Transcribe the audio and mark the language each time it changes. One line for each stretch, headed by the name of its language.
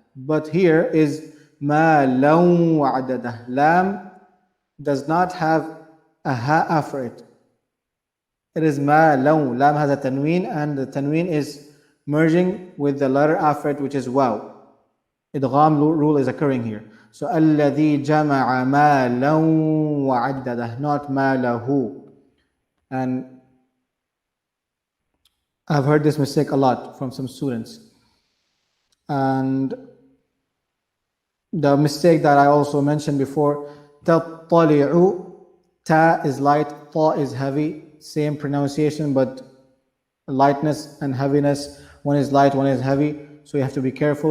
English: But here is
Arabic: مَالًا وَعَدَّدَهُ.
English: Lam does not have a ha after it. It is مَالًا. Lam has a tanween, and the tanween is merging with the letter after it, which is waw. Idgham rule is occurring here.
Arabic: So الَّذِي جَمَعَ مَالًا وَعَدَّدَهُ, not مَالَهُ.
English: And I've heard this mistake a lot from some students. And the mistake that I also mentioned before, تَطَّلِعُ, ta is light, ta is heavy, same pronunciation, but lightness and heaviness, one is light, one is heavy. So you have to be careful.